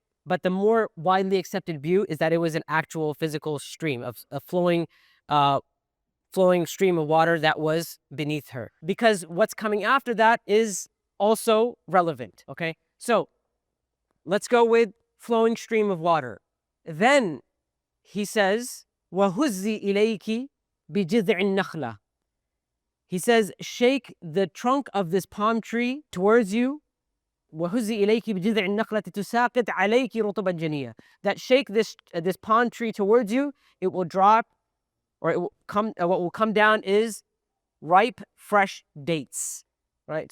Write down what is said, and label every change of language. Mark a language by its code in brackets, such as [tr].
[en] But the more widely accepted view is that it was an actual physical stream, of a flowing stream of water that was beneath her. Because what's coming after that is also relevant, okay? So let's go with flowing stream of water. Then he says, [ar] وَهُزِّي إِلَيْكِ بِجِذْعِ النَّخْلَةِ. [en] He says, shake the trunk of this palm tree towards you. [ar] وَهُزِّي إِلَيْكِ بِجِذْعِ النَّخْلَةِ تُسَاقِطْ عَلَيْكِ رُطُبًا جَنِيًّا. [en] That shake this palm tree towards you, it will drop, or it will come. What will come down is ripe, fresh dates. Right.